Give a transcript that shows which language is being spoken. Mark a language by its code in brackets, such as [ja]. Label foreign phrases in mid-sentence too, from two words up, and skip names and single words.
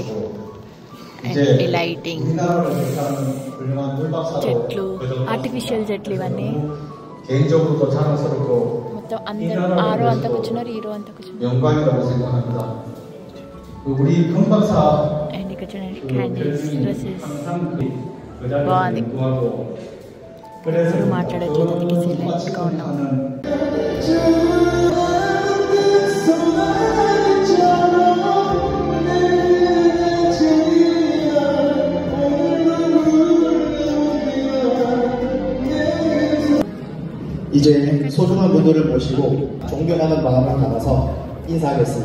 [te] అండ్ లైటింగ్, చెట్లు, ఆర్టిఫిషియల్ చెట్లు, ఇవన్నీ మొత్తం అందరూ ఆరో అంతా కూర్చున్నారు, ఈరో అంతా కూర్చున్నారు. అండ్ ఇక్కడ చూడండి [en] candles, dresses [te] బాగుంది. మాట్లాడట్లేదు, అందుకే సైలెంట్గా ఉన్నాం. [ko] 이제 소중한 분들을 모시고 존경하는 마음을 담아서 인사하겠습니다.